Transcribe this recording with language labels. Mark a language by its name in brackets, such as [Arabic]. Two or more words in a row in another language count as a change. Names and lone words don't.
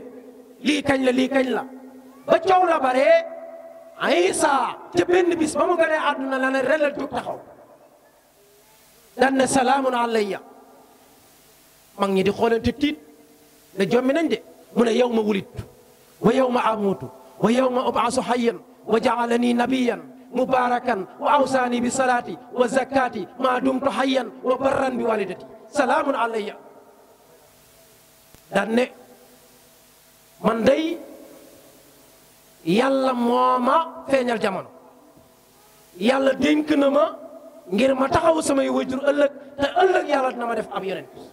[Wolof] lii kañ la ba coow la bare Isa ca benn bis ba mu gënee àdduna la ne relal jóg taxaw dan ne [Arabic] سلام علي [Wolof] mag ñi di xoolante tiit ne jommi nañ de mu ne [Arabic] يوم ولدت ويوم أموت ويوم أبعث حيا وجعلني نبيا مباركا وأوصاني بالصلاة والزكاة ما دمت حيا وبرا بوالدتي سلام علي [Wolof] dan ne man day yàlla moo ma feeñal jamono yàlla dénk na ma ngir ma taxaw samay wajur ëllëg te ëllëg yàlla dina ma def ab yonent